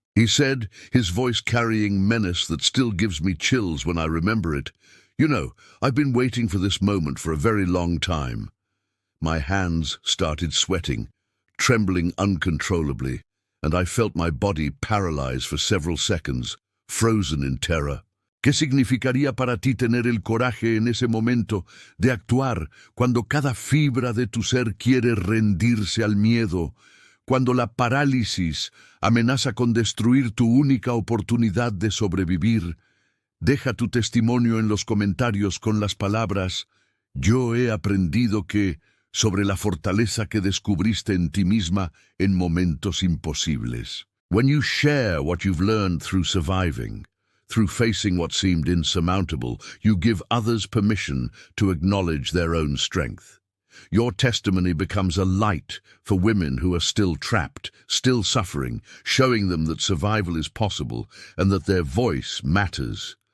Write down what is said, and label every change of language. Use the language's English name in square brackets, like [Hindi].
[English] He said, his voice carrying menace that still gives me chills when I remember it, "You know, I've been waiting for this moment for a very long time." My hands started sweating, trembling uncontrollably, and I felt my body paralyzed for several seconds, frozen in terror. [Spanish] ¿Qué significaría para ti tener el coraje en ese momento de actuar cuando cada fibra de tu ser quiere rendirse al miedo, cuando la parálisis amenaza con destruir tu única oportunidad de sobrevivir? Deja tu testimonio en los comentarios con las palabras: "Yo he aprendido que", sobre la fortaleza que descubriste en ti misma en momentos imposibles. [English] When you share what you've learned through surviving, through facing what seemed insurmountable, you give others permission to acknowledge their own strength. Your testimony becomes a light for women who are still trapped, still suffering, showing them that survival is possible and that their voice matters.